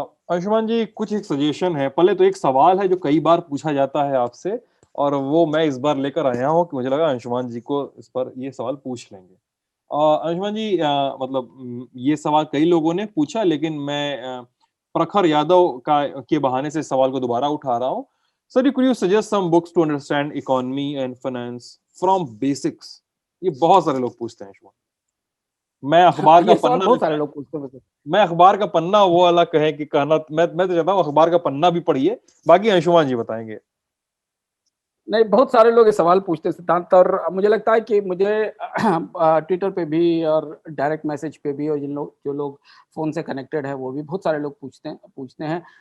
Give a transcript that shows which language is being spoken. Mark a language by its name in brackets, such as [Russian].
[Hindi] अंशुमान जी, कुछ एक सजेशन है। पहले तो एक सवाल है जो कई बार पूछा जाता है आपसे, और वो मैं इस बार लेकर आया हूँ कि मुझे लगा अंशुमान जी को इस पर ये सवाल पूछ लेंगे। अंशुमान जी, मतलब ये सवाल कई लोगों ने पूछा, लेकिन मैं प्रखर यादव के बहाने से सवाल को दोबारा उठा रहा हूँ। [English] Sir, could you suggest some books to understand economy and finance from basics? [Hindi] ये बहुत सारे लोग पूछते हैं अंशुमान। मैं अखबार का ये सवाल पन्ना बहुत सारे लोग पूछते हैं। मैं अखबार का पन्ना वो वाला कहे कि कहना, मैं तो चाहता हूँ अखबार का पन्ना भी पढ़िए, बाकी अंशुमान जी बताएंगे। नहीं, बहुत सारे लोग ये सवाल पूछते हैं सिद्धांत, और मुझे लगता है कि मुझे ट्विटर पे भी और डायरेक्ट मैसेज पे भी, और जो लोग फोन से कनेक्टेड है वो भी बहुत सारे लोग पूछते हैं।